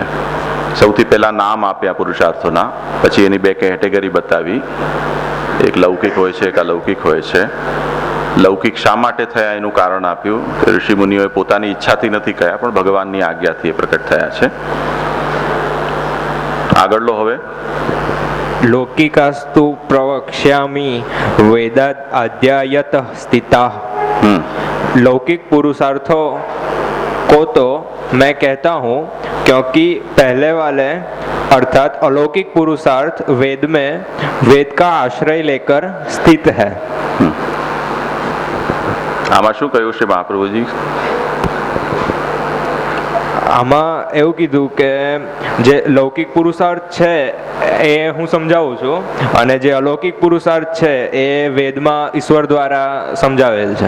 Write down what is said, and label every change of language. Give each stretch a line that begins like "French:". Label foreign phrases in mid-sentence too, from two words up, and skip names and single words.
Gujarati: સૌથી પહેલા નામ આપ્યા પુરુષાર્થોના, પછી એની બે કેટેગરી બતાવી, એક લૌકિક હોય છે, એક અલૌકિક હોય છે. લૌકિક શા માટે થયા એનું કારણ આપ્યું કે ઋષિ મુનિઓએ પોતાની ઈચ્છાથી નથી કહ્યા, પણ ભગવાનની આજ્ઞાથી એ પ્રકટ થયા છે. આગળ લો હવે.
Sanskrit: लौकिकास्तु प्रवक्ष्यामि वेदात् अध्यायत स्थिता.
Hindi: लौकिक पुरुषार्थों को तो मैं कहता हूँ क्योंकि पहले वाले अर्थात अलौकिक पुरुषार्थ वेद में वेद का आश्रय लेकर स्थित है.
Gujarati: આમાં શું કહ્યું છે મહાપ્રભુજી? આમાં એવું કીધું કે જે લૌકિક પુરુષાર્થ છે એ હું સમજાવું છું, અને જે અલૌકિક પુરુષાર્થ છે એ વેદમાં ઈશ્વર દ્વારા સમજાવેલ છે.